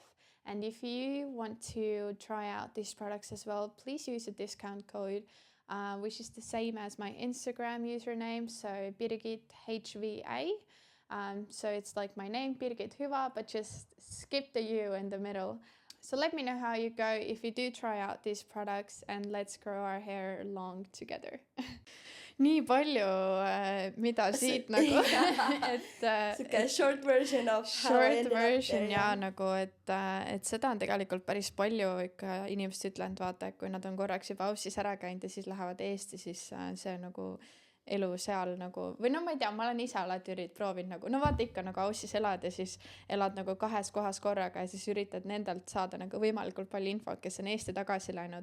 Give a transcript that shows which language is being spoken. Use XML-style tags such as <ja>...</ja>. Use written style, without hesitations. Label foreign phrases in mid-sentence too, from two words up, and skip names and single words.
<en>And if you want to try out these products as well, please use a discount code, which is the same as my Instagram username, so Birgit HVA. So it's like my name, Birgit Hyvä, but just skip the U in the middle. So let me know how you go if you do try out these products, and let's grow our hair long together.</en> <et>Nii palju, mida siit nagu, et</et> <en>sihuke short version of how I short ended up version there,</en> <et>ja jah. nagu, et seda on tegelikult päris palju ikka inimesed ütlenud, vaata, et kui nad on korraks juba Aussis ära käinud ja siis lähevad Eesti, siis see on nagu elu seal nagu, või no ma ei tea, ma olen ise alati proovinud nagu, no vaata ikka nagu Aussis elad ja siis elad nagu 2 kohas korraga ja siis üritad nendelt saada nagu võimalikult palju infot, kes on Eesti tagasi läinud.</et>